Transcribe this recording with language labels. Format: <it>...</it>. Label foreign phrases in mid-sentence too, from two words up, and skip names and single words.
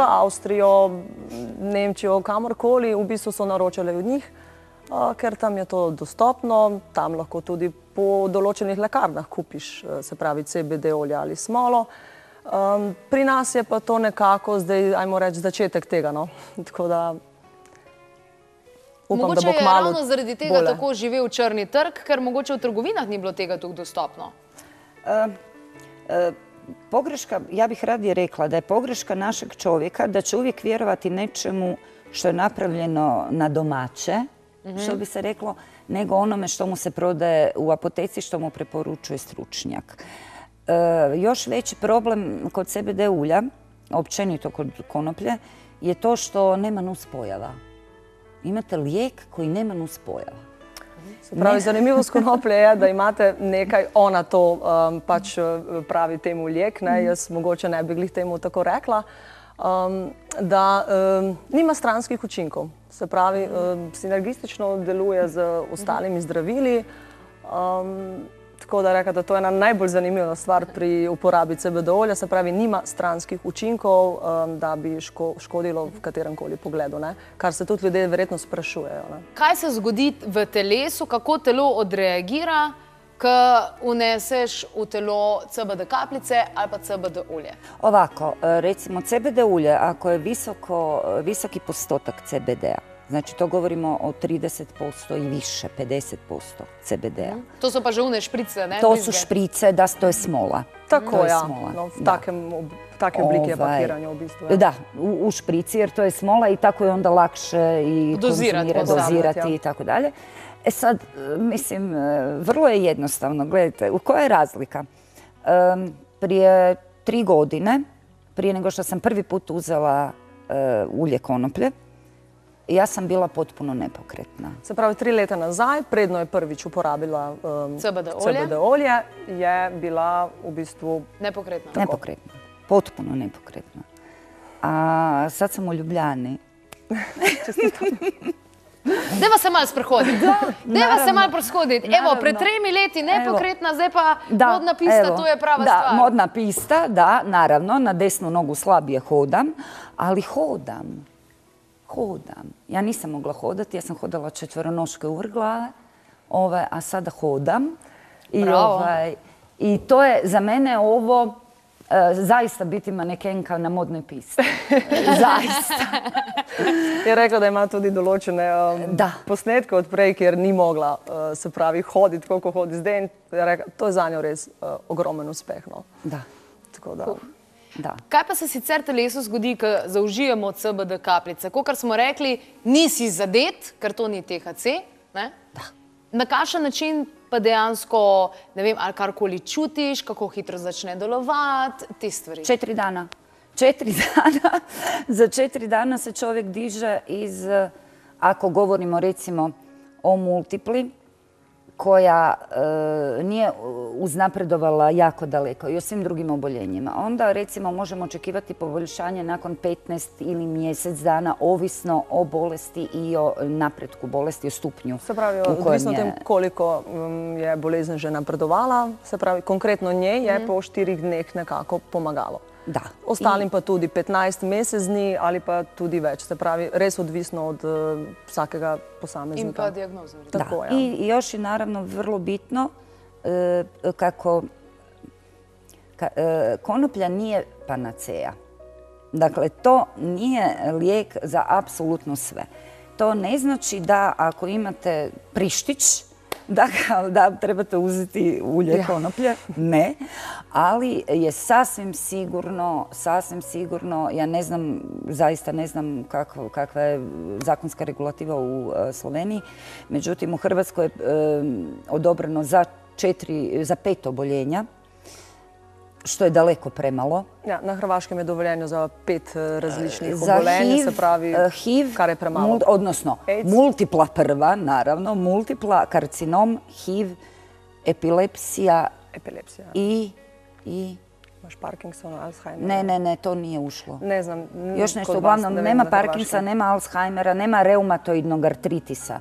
<sl>V Avstrijo, Nemčijo, kamorkoli, v bistvu so naročali od njih, ker tam je to dostopno, tam lahko tudi po določenih lekarnah kupiš, se pravi CBD olje ali smolo. Pri nas je pa to nekako zdaj, ajmo reči, začetek tega. No? Tako da upam, mogoče da bo kmalu je ravno zaradi tega tako živel črni trg, ker mogoče v trgovinah ni bilo tega tako dostopno.</sl> <hr>Pogreška, ja bih radije rekla da je pogreška našeg čovjeka da će uvijek vjerovati nečemu što je napravljeno na domaće, što bi se reklo, nego onome što mu se prodaje u apoteci, što mu preporučuje stručnjak. Još veći problem kod CBD ulja, općenito kod konoplje, je to što nema nuspojava. Imate lijek koji nema nuspojava.</hr> <sl>Pravi, zanimivost konoplje je, da imate nekaj, ona to pač pravi temu lijek, jaz mogoče ne bi glih temu tako rekla, da nima stranskih učinkov. Se pravi, sinergistično deluje z ostalimi zdravili. Tako da reka, da to je ena najbolj zanimiva stvar pri uporabi CBD olja, se pravi, nima stranskih učinkov, da bi škodilo v katerem koli pogledu, kar se tudi ljudje verjetno sprašujejo. Kaj se zgodi v telesu, kako telo odreagira, ko uneseš v telo CBD kapljice ali pa CBD olje?</sl> <hr>Ovako, recimo CBD ulje, ako je visoki postotak CBD-a, znači to govorimo o 30% i više, 50% CBD-a. To su pa že one šprice, ne? To su šprice, da, to je smola.</hr> <sl>Tako, ja. V takem obliki je pakiranje u bistvu.</sl> <hr>Da, u šprici, jer to je smola i tako je onda lakše i dozirati i tako dalje. E sad, mislim, vrlo je jednostavno. Gledajte, koja je razlika? Prije 3 godine, prije nego što sam prvi put uzela ulje konoplje, ja sam bila potpuno nepokretna.</hr> <sl>Se pravi, 3 leta nazaj, predno je prvič uporabila CBD olje, je bila v bistvu nepokretna.</sl> <hr>Nepokretna. Potpuno nepokretna. A sad sam u Ljubljani.</hr> <sl>Deva se malo sprehoditi. Deva se malo preshoditi. Evo, pred 3 leti nepokretna, zdaj pa modna pista, to je prava stvar.</sl> <hr>Da, modna pista, da, naravno, na desnu nogu slabije hodam, ali hodam. Ja nisam mogla hodati, ja sam hodala četveronoške uvrglave, a sada hodam. I to je za mene ovo zaista biti manekenka na modnoj pisti. Zaista.</hr> <sl>Je rekla, da ima tudi določene posnetke od prej, kjer ni mogla, se pravi, hoditi, koliko hodi zdaj. To je za njo res ogromen uspeh. Da. Tako da... Kaj pa se sicer telesu zgodi, ko zaužijemo CBD kapljice? Kakor smo rekli, nisi zadet, ker to ni THC. Na kakšen način pa dejansko, ne vem, ali karkoli čutiš, kako hitro začne delovati, te stvari?</sl> <hr>4 dana. 4 dana. Za 4 dana se čovjek diže iz, ako govorimo recimo o multipli, koja nije uznapredovala jako daleko i o svim drugim oboljenjima. Onda recimo možemo očekivati poboljšanje nakon 15 ili mjesec dana, ovisno o bolesti i o napretku bolesti, o stupnju.</hr> <sl>Se pravi, odvisno tem koliko je bolezen že napredovala, se pravi, konkretno njej je po 4 dneh nekako pomagalo. Da. Ostalim pa tudi 15 mesec dni ali pa tudi več. Se pravi, res odvisno od vsakega posameznika. In pa dijagnoza. Tako, ja.</sl> <hr>I još je naravno vrlo bitno kako konoplja nije panaceja. Dakle, to nije lijek za apsolutno sve. To ne znači da ako imate prištić, da trebate uzeti ulje konoplje, ne, ali je sasvim sigurno, ja ne znam, zaista ne znam kakva je zakonska regulativa u Sloveniji, međutim u Hrvatskoj je odobreno za 5 oboljenja, što je daleko premalo.</hr> <sl>Na Hrvaškem je dovoljeno za 5 različnih obolenja, se pravi, kar je premalo.</sl> <hr>Odnosno, multipla prva, naravno, multipla, karcinom, HIV, epilepsija i... Imaš Parkinsona, Alzheimera? Ne, to nije ušlo. Ne znam. Još nešto, uglavnom, nema Parkinsona, nema Alzheimera, nema reumatoidnog artritisa.</hr>